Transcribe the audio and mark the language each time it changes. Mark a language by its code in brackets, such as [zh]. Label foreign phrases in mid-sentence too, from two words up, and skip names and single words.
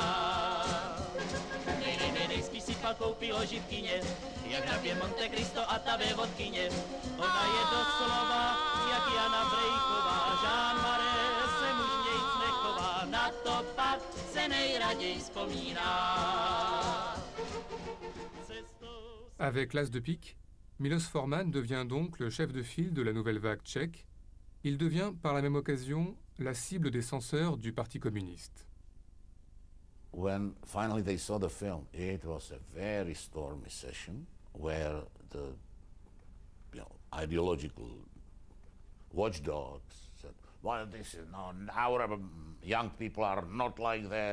[cs] Nej, spíš si pak koupí ložitkyně, jak hrabě Monte Cristo a ta vévodkyně. Ona je doslova jak Jana Brejková, Jean Marais se mužnějc nechová, na to pak se nejraději vzpomíná. [fr] Avec l'as de pique, Milos Forman devient donc le chef de file de la nouvelle vague tchèque. Il devient par la même occasion la cible des censeurs du Parti communiste. [en] When finally they saw the film, it was a very stormy session where the ideological watchdogs said, well, this is no, our young people are not like that.